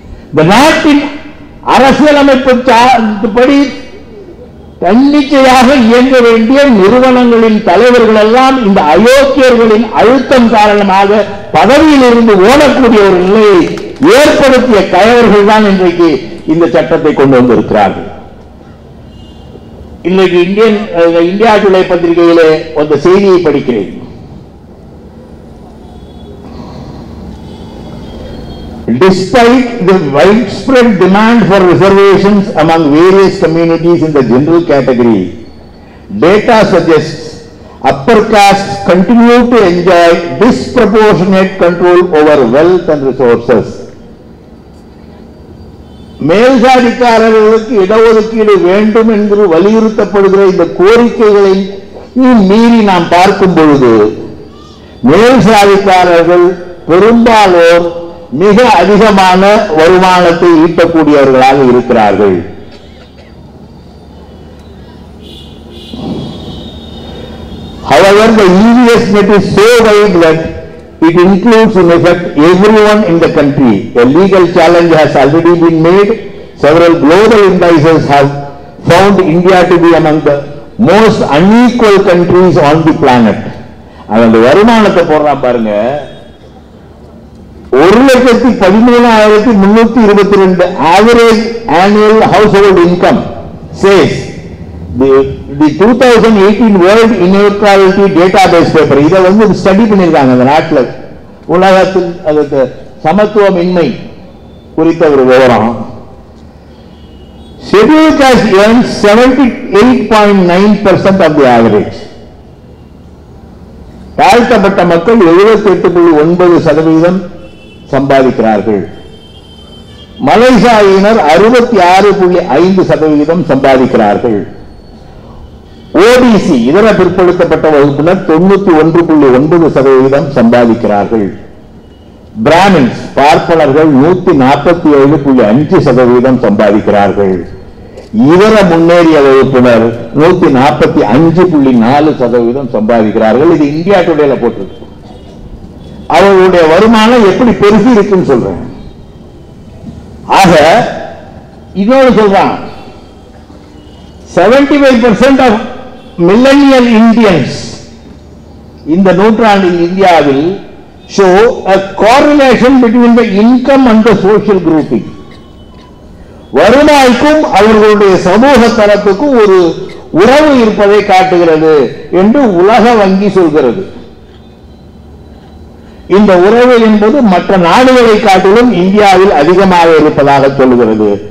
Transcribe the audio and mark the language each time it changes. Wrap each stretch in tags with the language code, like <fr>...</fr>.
<ta>இந்த நாட்டின் அரசியலமைப்பு படி தன்னிச்சையாக இயங்க வேண்டிய நிறுவனங்களின் தலைவர்கள் எல்லாம் இந்த அயோக்கியர்களின் அழுத்தம் காரணமாக பதவியில் இருந்து ஓடக்கூடிய ஒரு நிலையை ஏற்படுத்திய கயவர்கள் தான் இன்றைக்கு இந்த சட்டத்தை கொண்டு வந்திருக்கிறார்கள். இன்றைக்கு இந்தியா டுடே பத்திரிகையிலே அந்த செய்தியை படிக்கிறேன்.</ta> <en>Despite the widespread demand for reservations among various communities in the general category, data suggests upper castes continue to enjoy disproportionate control over wealth and resources.</en> <ta>மேல்சாதிக்காரர்களுக்கு இடஒதுக்கீடு வேண்டும் என்று வலியுறுத்தப்படுகிற இந்த கோரிக்கைகளை மீறி நாம் பார்க்கும் பொழுது மேல்சாதிக்காரர்கள் பெரும்பாலோர் மிக அதிகமான வருமானத்தை ஈட்டக்கூடியவர்களாக இருக்கிறார்கள்.</ta> <en>However, the EVS net is so wide that it includes in effect everyone in the country. A legal challenge has already been made. Several global indices have found India to be among the most unequal countries on the planet.</en> <ta>அந்த வருமானத்தை போடுறான் பாருங்க,</ta> <en>1,13,322 average annual household income says the 2018 World Inequality Database paper.</en> <ta>இதை வந்து study பண்ணியிருக்காங்க அந்த நாட்டில் உலகத்தில் அதுக்கு சமத்துவமின்மை குறித்த ஒரு விவரம்.</ta> <en>Scheduled caste earns 78.9% of the average.</en> <ta>தாழ்த்தப்பட்ட மக்கள் 78.9% சம்பாதிக்கிறார்கள். மலேசியாவினர் 66.5% சம்பாதிக்கிறார்கள். ஓபிசி இதர பிற்படுத்தப்பட்ட வகுப்பினர் 91.9% சம்பாதிக்கிறார்கள். பிராமின்ஸ் பார்ப்பனர்கள் 147.5% சம்பாதிக்கிறார்கள். இதர முன்னேறிய வகுப்பினர் 145.4% சம்பாதிக்கிறார்கள். இது இந்தியா டுடேல போட்டிருக்கு. அவர்களுடைய வருமானம் எப்படி பெருகி இருக்குன்னு சொல்றேன். ஆக இன்னொரு சொல்றான்,</ta> <en>75% of millennial Indians</en> <ta>இந்த நூற்றாண்டில் இந்தியாவில்</ta> <en>show a correlation between the income and the social grouping.</en> <ta>வருமாய்க்கும் அவர்களுடைய சமூக தரத்துக்கும் ஒரு உறவு இருப்பதை காட்டுகிறது என்று உலக வங்கி சொல்கிறது. இந்த உறவு என்பது மற்ற நாடுகளை காட்டிலும் இந்தியாவில் அதிகமாக இருப்பதாக சொல்கிறது.</ta>